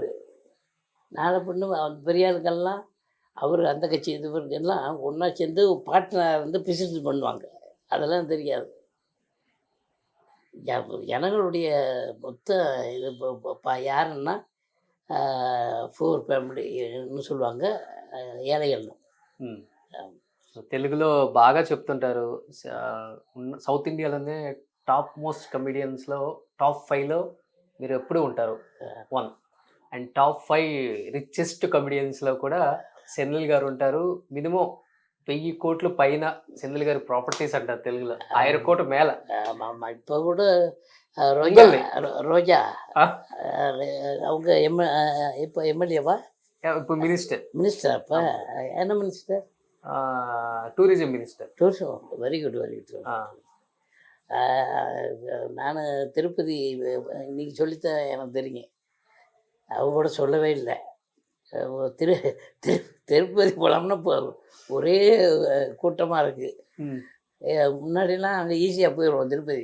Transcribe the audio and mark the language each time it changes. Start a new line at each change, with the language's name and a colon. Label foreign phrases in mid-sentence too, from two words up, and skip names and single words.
Tamil: நாளை பொண்ணு பெரிய ஆளுக்கெல்லாம் அவர் அந்த கட்சி இது எல்லாம் ஒன்றா சேர்ந்து பார்ட்னர் வந்து பிசினஸ் பண்ணுவாங்க. அதெல்லாம் தெரியாது. ஜனங்களுடைய மொத்த இது யாருன்னா
English: poor family
Tamil: சொல்லுவாங்க, ஏழைகள்னு.
Telugu: మ్మ్. సో తెలుగులో బాగా చెప్తుంటారు. సౌత్ ఇండియాలోనే
English: top most comedians
Telugu: టాప్ 5లో మీరు ఎప్పుడు ఉంటారు 1. అండ్
English: top 5 richest comedians
Telugu: కూడా సెంధిల్ గారు ఉంటారు. మినిమం 1000 కోట్ల పైన సెంధిల్ గారి ప్రాపర్టీస్ అంటారు తెలుగులో, 1000 కోట్ల మేల.
Tamil: ஆமாம், இப்போ கூட ரோஜா உங்களே? ரோஜா ஆ. அவங்க இப்போ எம்எல்ஏவா
Telugu: ఇప్పుడు మినిస్టర్,
Tamil: மினிஸ்டர்? அப்போ என்ன மினிஸ்டர்?
Telugu: టూరిజం మినిస్టర్.
Tamil: டூரிசம்.
English: very good, very good.
Tamil: நான் திருப்பதி இன்னைக்கு சொல்லித்தான் எனக்கு தெரியும். அவங்க கூட சொல்லவே இல்லை. திரு திரு திருப்பதி போகலாம்னா இப்போ ஒரே கூட்டமாக இருக்குது. முன்னாடிலாம் அங்கே ஈஸியாக போயிடுவோம் திருப்பதி.